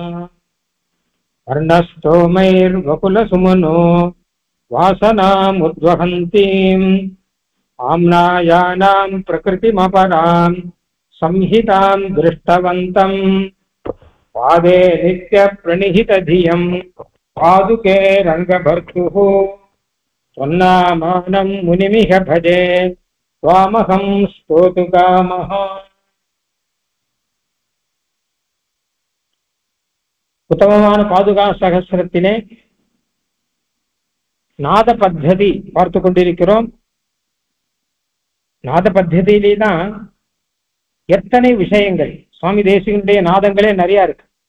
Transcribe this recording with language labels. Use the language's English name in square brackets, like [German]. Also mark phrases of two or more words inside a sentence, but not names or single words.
[Sanskrit] वर्णस्तोमैर्वकुलसुमनो वासनामुद्वहन्तीम् आम्नायानां प्रकृतिमपरां संहितां दृष्टवन्तम्। पादे नित्यप्रणिहितधियं पादुके रङ्गभर्तुः। त्वन्नामानं मुनिमिह भजे त्वामहं स्तोतुकामः। [Tamil] உத்தமமான பாதுகா சகஸ்ரத்திலே நாத பத்ததி பார்த்து கொண்டிருக்கிறோம். நாத பத்ததியிலே தான் எத்தனை விஷயங்கள், சுவாமி தேசிகனுடைய நாதங்களே நிறைய இருக்கு.